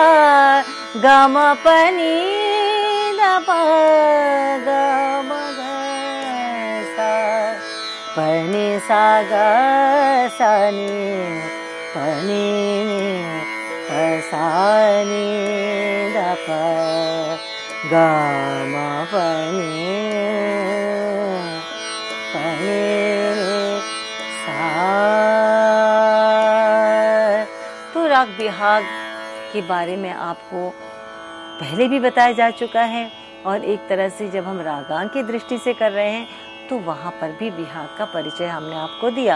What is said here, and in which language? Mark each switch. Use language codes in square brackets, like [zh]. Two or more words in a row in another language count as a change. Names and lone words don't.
[hi] ग म प नि द प ग म ग सा, प नि सा ग सा नि प नि प सा नि द प ग म प नि प नि सा। तो राग बिहाग के बारे में आपको पहले भी बताया जा चुका है, और एक तरह से जब हम रागांग की दृष्टि से कर रहे हैं तो वहाँ पर भी बिहाग का परिचय हमने आपको दिया।